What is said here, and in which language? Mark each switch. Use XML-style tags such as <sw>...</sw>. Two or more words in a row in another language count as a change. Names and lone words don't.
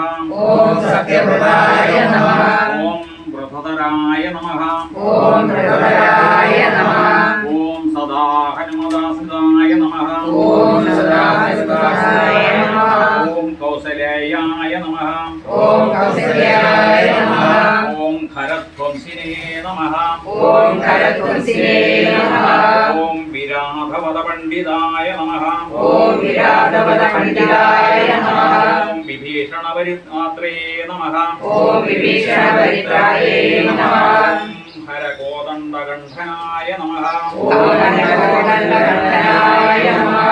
<sa>ഓം സത്യവ്രതായ നമഃ. ഓം വൃധതരായ നമഃ. ഓം വൃധതരായ നമഃ. ഓം സദാ ഹനുമദാസിതായ നമഃ. ഓം സദാശിവായ നമഃ. ഓം കൗസലേയായ നമഃ. ഓം കൗസല്യായ നമഃ. ഓം खरध्वंसिने नमः। ओम खरध्वंसिने नमः। ओम विराट വിരാധവദപണ്ഡിതായ നമഃ ഓം വിരാധവദപണ്ഡിതായ നമഃ ഓം വിഭീഷണപരിത്രാത്രേ നമഃ ഓം വിഭീഷണപരിത്രായേ നമഃ ഹരകോദണ്ഡകണ്ഠനായ നമഃ ഓം ഹരകോദണ്ഡകണ്ഠനായ നമഃ</sa>